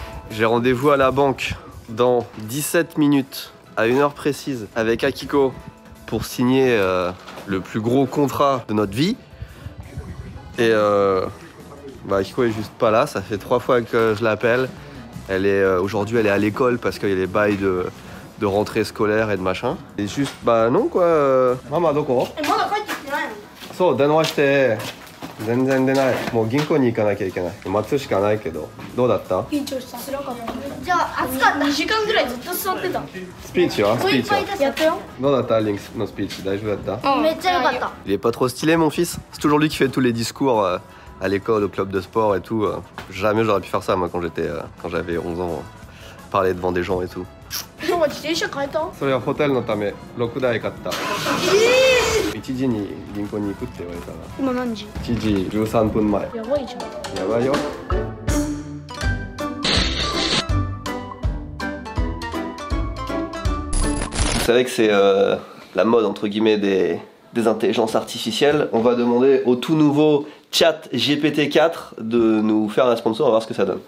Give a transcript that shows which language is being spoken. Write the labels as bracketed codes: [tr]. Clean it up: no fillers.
[fr] J'ai rendez-vous à la banque dans 17 minutes à 1 heure précise avec Akiko pour signer le plus gros contrat de notre vie. Et Akiko est juste pas là, ça fait 3 fois que je l'appelle. Aujourd'hui elle est à l'école parce qu'il y a les bails de rentrée scolaire et de machin. Et juste non quoi. Maman [ja] doko? So, 電話して全然出ない。もう銀行に行かなきゃいけない。待つしかないけど。どうだった？緊張した。辛かった。じゃあ暑かった。2時間ぐらいずっと座ってた。スピーチは？スピーチは？やったよ。どうだった？リンクのスピーチ大丈夫だった？めっちゃ良かった。 [fr] Il est pas trop stylé mon fils. C'est toujours lui qui fait tous les discours à l'école, au club de sport et tout. Jamais j'aurais pu faire ça moi quand j'avais 11 ans. Parler devant des gens et tout. [ja] 今日は自転車変えた？それはホテルのため6台買った。1時に銀行に行くって言われたら。今何時？1時13分前。やばいじゃん。やばいよ。 [fr] Vous savez que c'est la mode entre guillemets des intelligences artificielles. On va demander au tout nouveau Chat GPT-4 de nous faire un sponsor, on va voir ce que ça donne.